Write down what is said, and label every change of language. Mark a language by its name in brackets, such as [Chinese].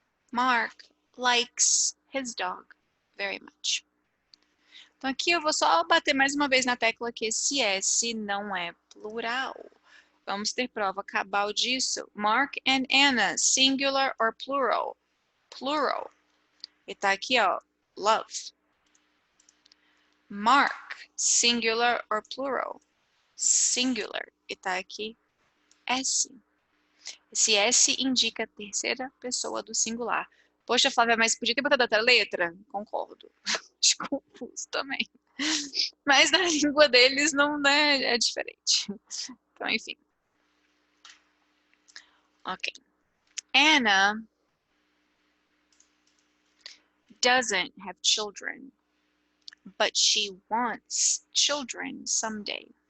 [English] Mark likes his dog very much. [Portuguese] Então aqui eu vou só bater mais uma vez na tecla que esse S não é plural. Vamos ter prova cabal disso. [English] Mark and Anna, singular or plural? Plural. E tá aqui, ó, love. Mark, singular or plural? Singular. [Portuguese] E tá aqui, S. Esse S indica a terceira pessoa do singular. Poxa, Flávia, mas podia ter botado outra letra? Concordo. Acho confuso também. Mas na língua deles não é diferente. Então, enfim. Ok. [English] Anna doesn't have children, but she wants children someday.